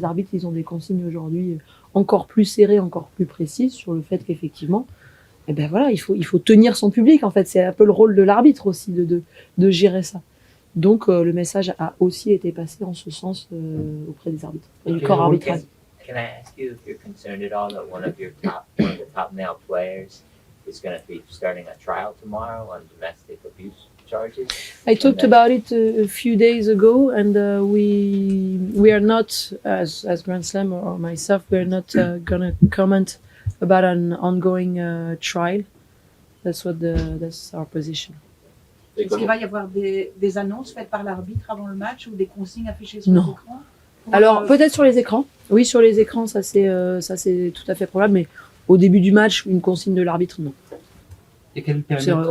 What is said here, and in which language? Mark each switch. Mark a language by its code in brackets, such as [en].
[fr] Les arbitres, ils ont des consignes aujourd'hui encore plus serrées, encore plus précises sur le fait qu'effectivement, eh ben voilà, il faut tenir son public. En fait, c'est un peu le rôle de l'arbitre aussi de gérer ça. Donc, le message a aussi été passé en ce sens auprès des arbitres et du corps arbitral. [en] Can I ask you if you're concerned at all that one of the top male players is going to be starting a trial tomorrow on domestic abuse charges? I talked about it a few days ago, and we are not, as Grand Slam or myself, we are not going to comment about an ongoing trial. That's our position. [fr] Est-ce qu'il va y avoir des annonces faites par l'arbitre avant le match ou des consignes affichées sur Non. l'écran? Alors peut-être sur les écrans. Oui, sur les écrans, ça c'est tout à fait probable, mais au début du match, une consigne de l'arbitre, non. Et quel périmètre?